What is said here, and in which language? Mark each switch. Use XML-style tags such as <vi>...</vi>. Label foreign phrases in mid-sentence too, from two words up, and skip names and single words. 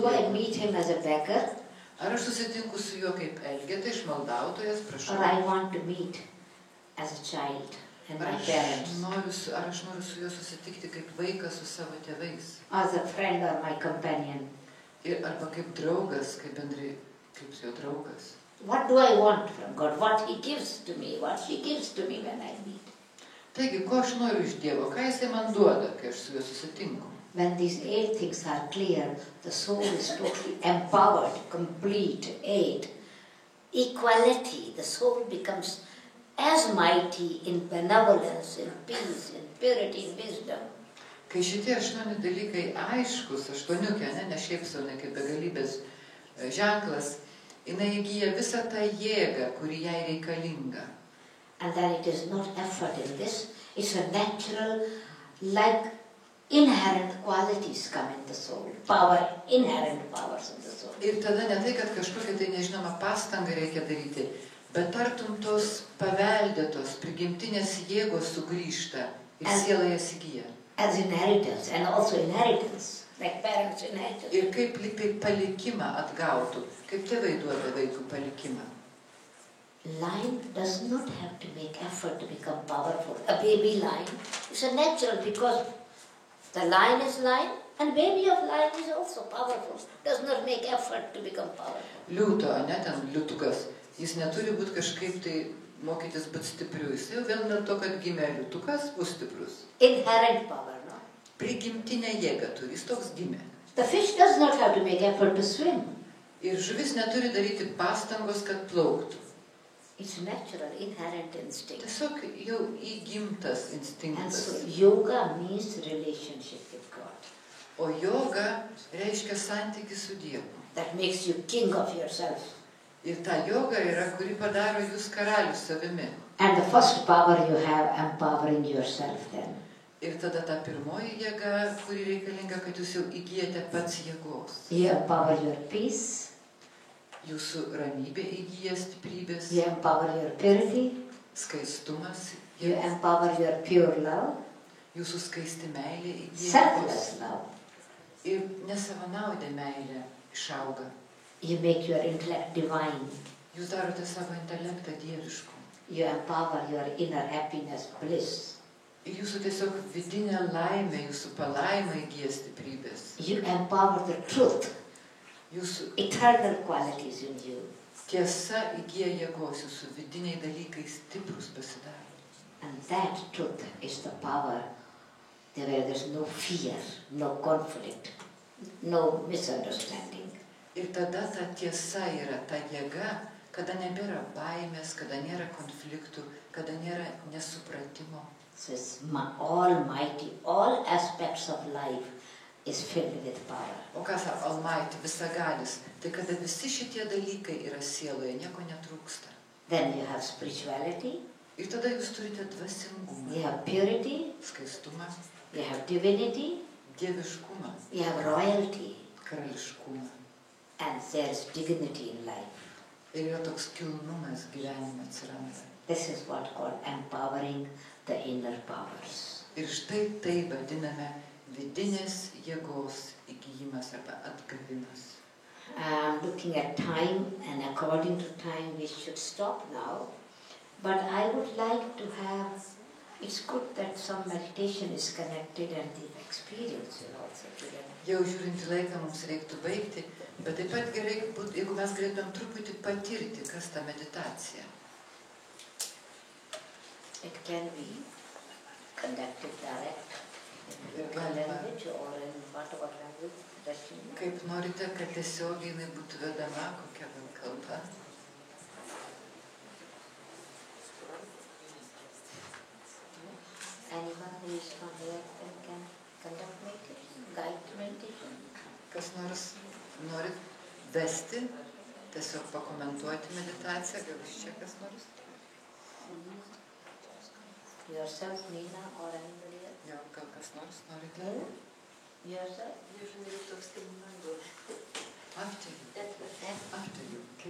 <en>Do I</en> <lt>Dievu.</lt> <en>meet him as a beggar?</en> <lt>Ar aš susitinku su juo kaip elgeta, išmaldautojas, prašau.</lt> <en>Or I want to meet as a child and my parents?</en> <lt>Ar aš noriu su juo susitikti kaip vaikas su savo tėvais.</lt> <en>As a friend or my companion?</en> <lt>Arba kaip draugas, kaip jo draugas.</lt> <en>What do I want from God? What he gives to me? What she gives to me when I meet?</en> <lt>Taigi, ko aš noriu iš Dievo? Ką jisai man duoda, kai aš su juo susitinku?</lt> <en>When these 8 things are clear, the soul is totally empowered, complete, 8. Equality, the soul becomes as mighty in benevolence, in peace, in purity, in wisdom.</en> <lt>Kai šitie 8 dalykai aiškus, 8, ne šiaip sau, ne kaip begalybės ženklas, jinai įgyja visą tą jėgą, kuri jai reikalinga.</lt> <en>And then it is not effort in this, it's a natural, like inherent qualities come in the soul, inherent powers in the soul.</en> <lt>Ir tada ne tai, kad kažkokia tai nežinoma pastanga reikia daryti, bet tartum tos paveldėtos, prigimtinės jėgos sugrįžta ir siela jas įgyja.</lt> <en>As inheritance, and also inheritance, like parents' inheritance.</en> <lt>Ir kaip palikimą atgautų, kaip tėvai duoda vaikų palikimą.</lt> <en>Lion does not have to make effort to become powerful. A baby lion is a natural because the lion is lion and baby of lion is also powerful. Does not make effort to become powerful.</en> <lt>Liūto, ne ten liūtukas, jis neturi būti kažkaip tai mokytis būti stipriu. Jis jau vėl dėl to, kad gimė liūtukas, bus stiprus.</lt> <en>Inherent power, no?</en> <lt>Prigimtinę jėgą turi, jis toks gimė.</lt> <en>The fish does not have to make effort to swim.</en> <lt>Ir žuvis neturi daryti pastangos, kad plauktų.</lt> <en>It's natural, inherent instinct.</en> <lt>Tiesiog jau įgimtas instinktas.</lt> <en>And so yoga means relationship with God.</en> <lt>O yoga reiškia santykį su Dievu.</lt> <en>That makes you king of yourself.</en> <lt>Ir ta yoga yra, kuri padaro jūs karalių savimi.</lt> <en>And the first power you have, empowering yourself then.</en> <lt>Ir tada ta pirmoji jėga, kuri reikalinga, kad jūs jau įgyjate pats jėgos.</lt> <en>You empower your peace.</en> <lt>Jūsų ramybė įgyja stiprybės.</lt> <en>You empower your purity.</en> <lt>Skaistumas.</lt> <en>You empower your pure love.</en> <lt>Jūsų skaisti meilė įgyja.</lt> <en>Selfless love.</en> <lt>Ir nesavanaudė meilė išauga.</lt> <en>You make your intellect divine.</en> <lt>Jūs darote savo intelektą dievišku.</lt> <en>You empower your inner happiness, bliss.</en> <lt>Ir jūsų tiesiog vidinė laimė, jūsų palaima įgyja stiprybės.</lt> <en>You empower the truth.</en> <lt>Jūsų</lt> <en>Eternal qualities in you.</en> <lt>tiesa įgyja jėgos, jūsų vidiniai dalykai stiprus pasidaro.</lt> <en>And that truth is the power where there is no fear, no conflict, no misunderstanding.</en> <lt>Ir tada ta tiesa yra ta jėga, kada nebėra baimės, kada nėra konfliktų, kada nėra nesupratimo.</lt> <en>So it's almighty, all aspects of life is filled with power.</en> <lt>O kas Almighty, visagalis, tai kada visi šitie dalykai yra sieloje, nieko netrūksta.</lt> <en>Then you have spirituality,</en> <lt>Ir tada jūs turite dvasingumą,</lt> <en>you have purity,</en> <lt>skaistumą,</lt> <en>you have divinity,</en> <lt>dieviškumą,</lt> <en>you have royalty,</en> <lt>karališkumą.</lt> <en>and there is dignity in life.</en> <lt>Ir yra toks kilnumas gyvenime atsiranda.</lt> <en>This is what called empowering the inner powers.</en> <lt>Ir štai tai vadiname vidinės jėgos įgyjimas arba atgavimas.</lt> <en>I'm looking at time, and according to time we should stop now. But I would like to have, it's good that some meditation is connected and the experience is also together.</en> <lt>Jau žiūrint į laiką mums reiktų baigti, bet taip pat gerai, jeigu mes galėtumėm truputį patirti, kas ta meditacija.</lt> <en>It can be conducted direct in local language or in whatever language that you know.</en> <lt>Kaip norite, kad tiesiogiai jinai būtų vedama, kokia gal kalba?</lt> <en>Anyone who is from here and can conduct meditation, guide meditation.</en> <lt>Kas nors norit vesti, tiesiog pakomentuoti meditaciją, gal iš čia kas nors?</lt> <en>Yourself, Nina, or anybody else?</en> <lt>Jau, gal kas nors norite?</lt> <en>No? Yourself? After you. After you, okay?</en>